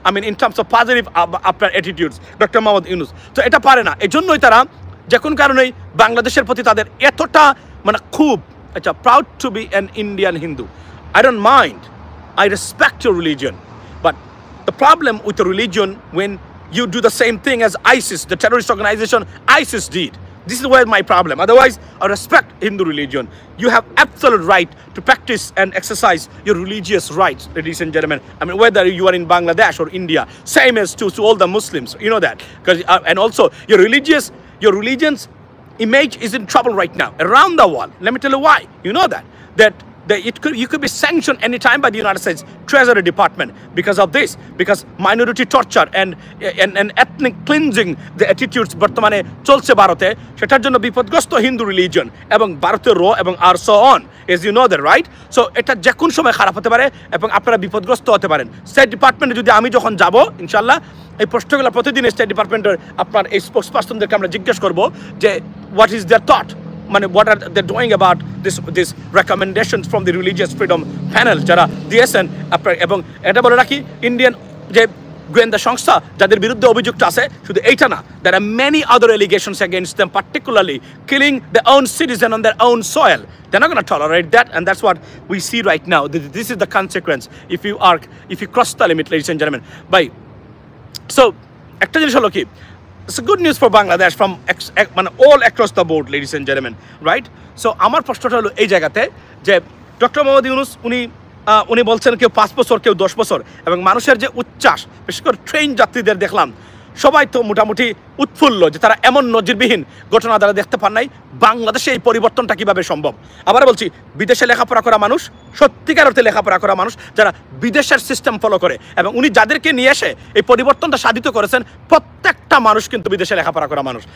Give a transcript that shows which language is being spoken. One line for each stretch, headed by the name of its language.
English: in terms of positive
Bangla: আপনার attitudes, doctor Mohammad Yunus তো এটা পারে না। এই জন্যই তারা যে কোন কারণেই বাংলাদেশের প্রতি তাদের এতটা মানে খুব আচ্ছা,
English: Proud to be an Indian Hindu. I don't mind, I respect your religion, but the problem with the religion when you do the same thing as ISIS, the terrorist organization ISIS did. This is where my problem. Otherwise, I respect Hindu religion. You have absolute right to practice and exercise your religious rights, ladies and gentlemen. Whether you are in Bangladesh or India, same as to all the Muslims. You know that, because and also your religion's image is in trouble right now around the world. Let me tell you why. You know that you could be sanctioned anytime by the United States Treasury Department because of this, because minority torture and ethnic cleansing the attitudes
Bangla: বর্তমানে চলছে ভারতে, সেটার জন্য বিপদগ্রস্ত Hindu religion এবং ভারতের র এবং আর
English: So on, as you know that, right?
Bangla: So এটা যে কোন সময় খারাপ হতে পারে এবং আপনারা বিপদগ্রস্ত হতে পারেন। স্টেট ডিপার্টমেন্টে যদি আমি যখন যাব ইনশাআল্লাহ, এই প্রশ্নগুলো প্রতিদিন স্টেট ডিপার্টমেন্টের আপনার এই স্পোক্স পার্সনদেরকে আমরা জিজ্ঞেস করব যে
English: what is their thought,
Bangla: মানে
English: what are they doing about this recommendations from the religious freedom panel
Bangla: যারা দিয়েছেন আপনার। এবং এটা বলে রাখি, ইন্ডিয়ান যে গোয়েন্দা সংস্থা যাদের বিরুদ্ধে অভিযুক্ত আছে, শুধু এইটা না,
English: there are many other allegations against them, particularly killing their own citizen on their own soil. They're not going to tolerate that, and that's what we see right now. This is the consequence if you cross the limit, ladies and gentlemen. So
Bangla: একটা জিনিস হলো কি,
English: it's a good news for Bangladesh from all across the board, ladies and gentlemen, right?
Bangla: So আমার প্রশ্নটা হলো এই জায়গাতে যে ডক্টর মোহাম্মদ ইউনূস উনি বলছেন কেউ 5 বছর, কেউ 10 বছর, এবং মানুষের যে উচ্ছ্বাস, বিশেষ করে ট্রেন যাত্রীদের দেখলাম সবাই তো মোটামুটি উৎফুল্ল যে তারা এমন নজিরবিহীন ঘটনা দ্বারা দেখতে পান নাই। বাংলাদেশে এই পরিবর্তনটা কিভাবে সম্ভব? আবার বলছি, বিদেশে লেখাপড়া করা মানুষ, সত্যিকার অর্থে লেখাপড়া করা মানুষ, যারা বিদেশের সিস্টেম ফলো করে, এবং উনি যাদেরকে নিয়ে এসে এই পরিবর্তনটা সাধিত করেছেন, প্রত্যেকটা মানুষ কিন্তু বিদেশে লেখাপড়া করা মানুষ।